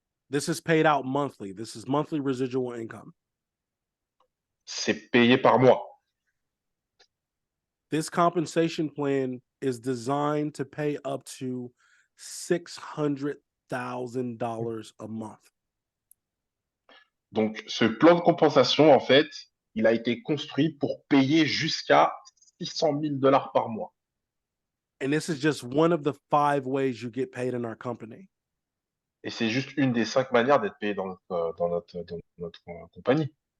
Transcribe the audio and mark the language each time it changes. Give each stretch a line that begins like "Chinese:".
English: This is paid out monthly. This is monthly residual income.
French: C'est payé par mois.
English: This compensation plan is designed to pay up to $600,000 a month.
French: Donc, ce plan de compensation, en fait, il a été construit pour payer jusqu'à 600 000 dollars par mois.
English: And this is just one of the 5 ways you get paid in our company.
French: Et c'est juste une des 5 manières d'être payé dans notre compagnie.